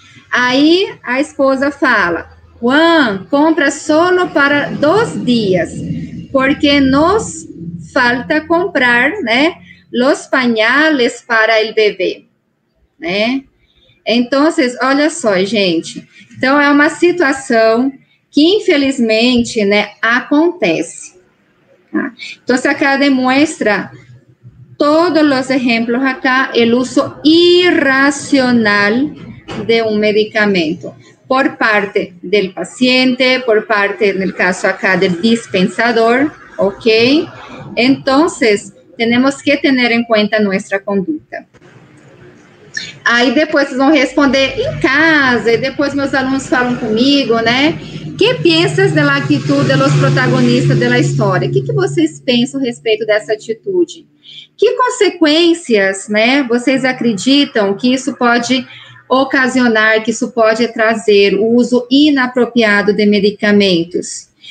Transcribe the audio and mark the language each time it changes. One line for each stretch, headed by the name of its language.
Portuguese: Aí a esposa fala,
Spanish: Juan, compra solo para 2 dias, porque nos falta comprar, né, los pañales
Portuguese: para o bebê,
Spanish: né?
Portuguese: Então, olha só, gente. Então, é uma situação que, infelizmente, né, acontece.
Spanish: Entonces, acá demuestra todos los ejemplos acá, el uso irracional de un medicamento por parte del paciente, por parte, en el caso acá, del dispensador, ¿ok? Entonces, tenemos que tener en cuenta nuestra conduta.
Portuguese: Aí depois vocês vão responder em casa, e depois meus alunos falam comigo, né? Que pensas da atitude dos protagonistas da história? O que vocês pensam a respeito dessa atitude? Que consequências, né, vocês acreditam que isso pode ocasionar, que isso pode trazer o uso inapropriado de medicamentos?